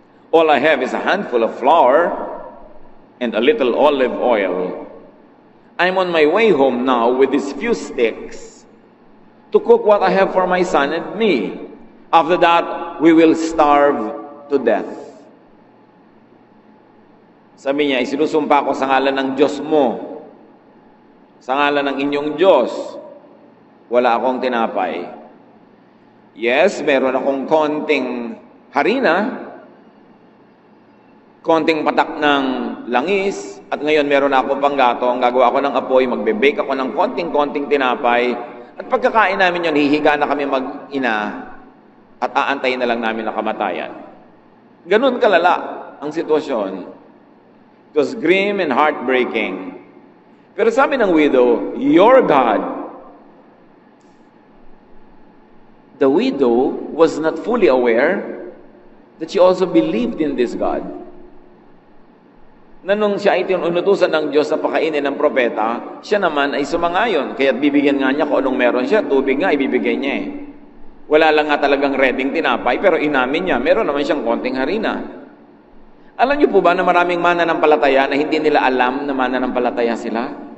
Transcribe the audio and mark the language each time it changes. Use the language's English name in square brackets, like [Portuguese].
[English] All I have is a handful of flour and a little olive oil. I'm on my way home now with these few sticks to cook what I have for my son and me. After that, we will starve to death. [Filipino] Sabi niya, isinusumpa ko sa ngalan ng Diyos mo, sa ngalan ng inyong Diyos, wala akong tinapay. Yes, meron akong konting harina, konting patak ng langis, at ngayon meron akong panggatong, gagawa ako ng apoy, magbe-bake ako ng konting-konting tinapay, at pagkakain namin yun, hihiga na kami mag-ina, at aantayin na lang namin ang kamatayan. Ganun kalala ang sitwasyon. [English] It was grim and heartbreaking. [Filipino] Pero sabi ng [English] widow, your God. The widow was not fully aware that she also believed in this God. [Filipino] Na nung siya ay tinutusan ng Diyos na pakainin ng propeta, siya naman ay sumangayon. Kaya't bibigyan nga niya kung anong meron siya. Tubig nga, ibibigay niya eh. Wala lang nga talagang reading tinapay, pero inamin niya, meron naman siyang konting harina. Alam niyo po ba na maraming mananampalataya na hindi nila alam na mananampalataya sila?